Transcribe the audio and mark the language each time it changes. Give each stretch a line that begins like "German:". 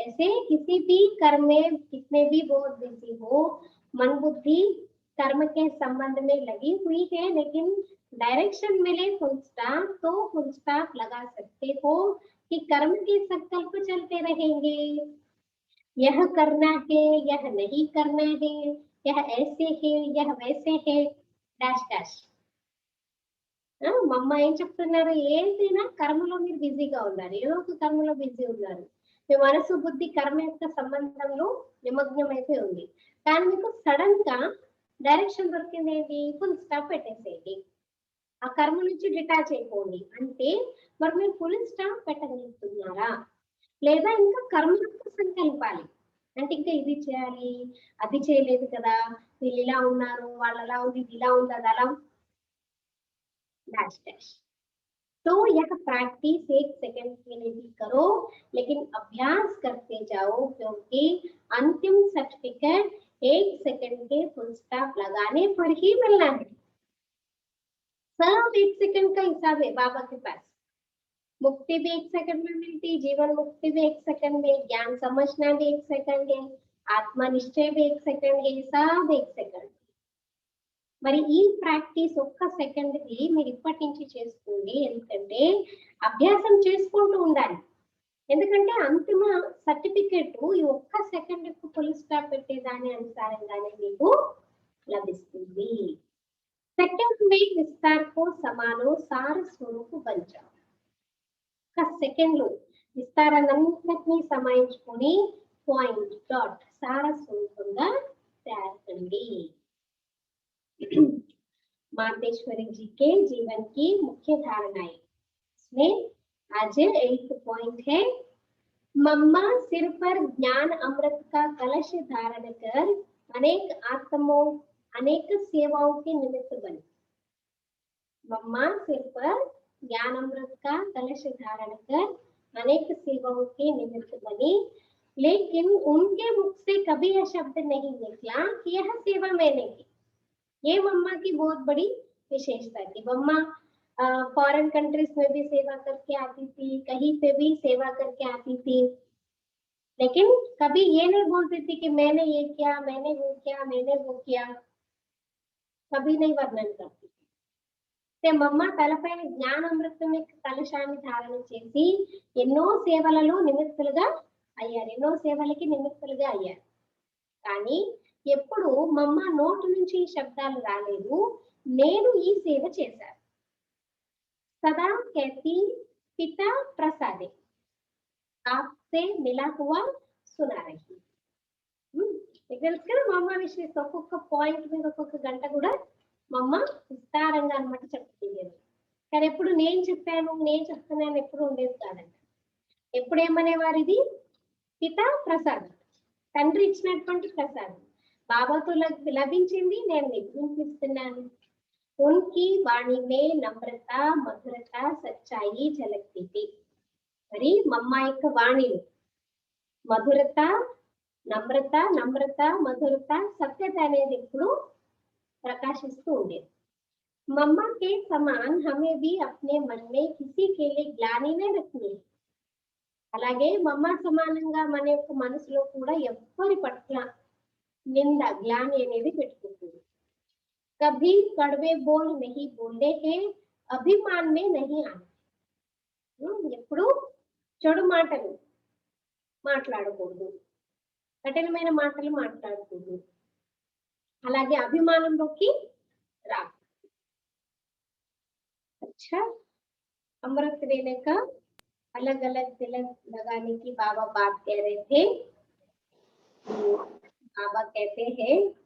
Hindi: ऐसे किसी भी कर्म में कितने भी बहुत बिजी हो, मन बुद्धि कर्म के संबंध में लगी हुई है, लेकिन डायरेक्शन मिले फुल स्टॉप, तो फुल स्टॉप लगा सकते हो कि कर्म के संकल्प चलते रहेंगे। यह करना है, यह नहीं करना है, यह ऐसे है, यह वैसे है, డాష్ డాష్।
Telugu: మమ్మ ఏం చెప్తున్నారు, ఏంటినా కర్మలో మీరు బిజీగా ఉన్నారు, ఏదో ఒక కర్మలో బిజీ ఉన్నారు, మీ మనసు బుద్ధి కర్మ యొక్క సంబంధంలో నిమగ్నం అయిపోయి ఉంది, కానీ మీకు సడన్ గా డైరెక్షన్ దొరికింది ఏంటి, ఫుల్ స్టాప్ పెట్టేసేయండి, ఆ కర్మ నుంచి డిటాచ్ అయిపోండి అంటే మరి మీరు ఫుల్ స్టాప్ పెట్టగలుగుతున్నారా, లేదా ఇంకా కర్మ యొక్క సంకల్పాలి అంటే ఇంకా ఇది చేయాలి, అది చేయలేదు కదా, వీళ్ళు ఇలా ఉన్నారు, వాళ్ళు అలా ఉంది, ఇది ఇలా ఉంది, అది అలా डैश डैश।
Hindi: तो यह प्रैक्टिस 1 सेकंड के लिए भी करो, लेकिन अभ्यास करते जाओ, क्योंकि अंतिम सर्टिफिकेट 1 सेकंड के फुल स्टॉप लगाने पर ही मिलना है। सब 1 सेकंड का हिसाब है बाबा के पास। मुक्ति भी 1 सेकंड में मिलती, जीवन मुक्ति भी 1 सेकंड में, ज्ञान समझना भी 1 सेकंड है, आत्मा निश्चय भी 1 सेकंड है, सब 1 सेकंड।
Telugu: మరి ఈ ప్రాక్టీస్ ఒక్క సెకండ్ కి మీరు ఇప్పటి నుంచి చేసుకోండి, ఎందుకంటే అభ్యాసం చేసుకుంటూ ఉండాలి, ఎందుకంటే అంతిమ సర్టిఫికేట్ ఈ ఒక్క సెకండ్ కు ఫుల్ స్టాప్ పెట్టే దాని అనుసారంగానే మీకు లభిస్తుంది।
Hindi: సెకండ్ మే విస్తార్ కో సమానో సార స్వరూపు బన్ జాओ।
Telugu: ఒక సెకండ్ లో విస్తారాన్నంతటినీ సమాయించుకొని పాయింట్ డాట్ సార స్వరూపంగా తయారండి।
Hindi: मातेश्वरी जी के जीवन की मुख्य धारणाएं, इसमें आज 8th पॉइंट है, मम्मा सिर पर ज्ञान अमृत का कलश धारण कर अनेक आत्मों अनेक सेवाओं के निमित्त बनी। मम्मा सिर पर ज्ञान अमृत का कलश धारण कर अनेक सेवाओं के निमित्त बनी, लेकिन उनके मुख से कभी यह शब्द नहीं निकला कि यह सेवा मैंने की। ये मम्मा की बहुत बड़ी विशेषता थी। मम्मा फॉरेन कंट्रीज में भी सेवा करके आती थी, कहीं पे भी सेवा करके आती थी, लेकिन कभी ये नहीं बोलती थी कि मैंने ये किया, मैंने वो किया, मैंने वो किया, कभी नहीं वर्णन करती थी।
Telugu: मम्मा తలపైన జ్ఞానామృతం కలశాన్ని ధారణ చేసి ఎన్నో సేవలలో నిమిత్తులుగా అయ్యారు, ఎన్నో సేవలకి నిమిత్తులుగా అయ్యారు, కానీ ఎప్పుడు మమ్మ నోటి నుంచి శబ్దాలు రాలేదు, నేను ఈ సేవ చేశాను।
Hindi: సదా कहती पिता प्रसादे आपसे मिला हुआ सुना रही।
Telugu: మీకు తెలుసు కదా మమ్మ విషయం, ఒక్కొక్క పాయింట్ మీద ఒక్కొక్క గంట కూడా మమ్మ విస్తారంగా అన్నమాట చెప్తుంది, కానీ ఎప్పుడు నేను చెప్పాను నేను చెప్తున్నాను ఎప్పుడు ఉండేది కాదంట। ఎప్పుడు ఏమనేవారు, ఇది పితా ప్రసాదం, తండ్రి ఇచ్చినటువంటి ప్రసాదం, బాబాతో లభించింది, నేను మీకు వినిపిస్తున్నాను।
Hindi: उनकी वाणी में नम्रता मधुरता सच्चाई झलकती थी।
Telugu: మరి మమ్మ యొక్క వాణిలో మధురత నమ్రత సత్యత అనేది ఎప్పుడు ప్రకాశిస్తూ ఉండేది।
Hindi: मम्मा के समान हमें भी अपने मन में किसी के लिए ग्लानि नहीं रखनी।
Telugu: అలాగే మమ్మ సమానంగా మన యొక్క మనసులో కూడా ఎవ్వరి పట్ల నింద గ్లాని అనేది పెట్టుకుంటుంది।
Hindi: कभी कड़वे बोल नहीं बोलने हैं, अभिमान में नहीं आना।
Telugu: ఎప్పుడు చెడు మాటలు మాట్లాడకూడదు, కఠినమైన మాటలు మాట్లాడకూడదు, అలాగే అభిమానంలోకి రా।
Hindi: अच्छा, अमृत लेने का अलग अलग तिलक लगाने की बाबा बात कह रहे थे। बाबा कहते हैं